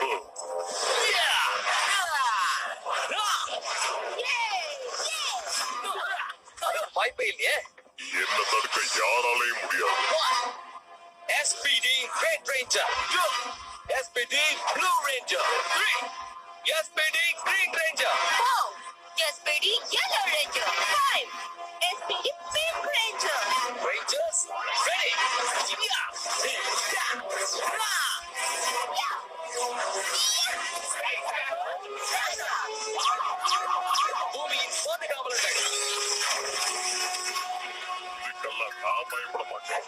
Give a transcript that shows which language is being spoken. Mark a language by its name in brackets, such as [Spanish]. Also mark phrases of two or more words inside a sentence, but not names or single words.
[Tamil] வாய்ப்பே இல்லையே. என்ன தடுக்க யாராலையும் முடியாது. [English] SPD Red Ranger. 2 SPD Blue Ranger. 3 SPD Green Ranger. 4 SPD Yellow Ranger. 5 SPD Pink Ranger. Rangers ready. Yeah. [Tamil] பூமியின் பாதுகாவலர்கள். இதுக்கெல்லாம் நான் பயப்பட மாட்டேன்.